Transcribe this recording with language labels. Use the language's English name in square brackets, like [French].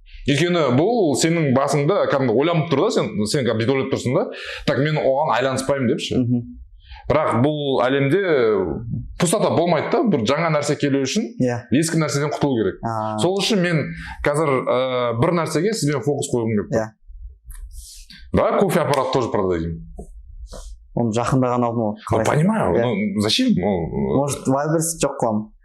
[Kazakh] Өйткені бұл сенің басыңда кәдімгі ойланып тұр да, сен бүйтіп ойлап тұрсың да, так мен оған айланыспаймын депші. Бірақ бұл әлемде пустота болмайды да, бір жаңа нәрсе келу үшін ескі нәрседен құтылу керек. Сол үшін мен қазір бір нәрсеге сізбен фокус қойғым келіп тұр. [Russian] Давай кофе аппарат тоже продадим. [Kazakh] Оны жақында ғана алдым ғой. [Russian] Ну, понимаю, ну зачем? [Kazakh] Может, Wildberries жоқ қыламын.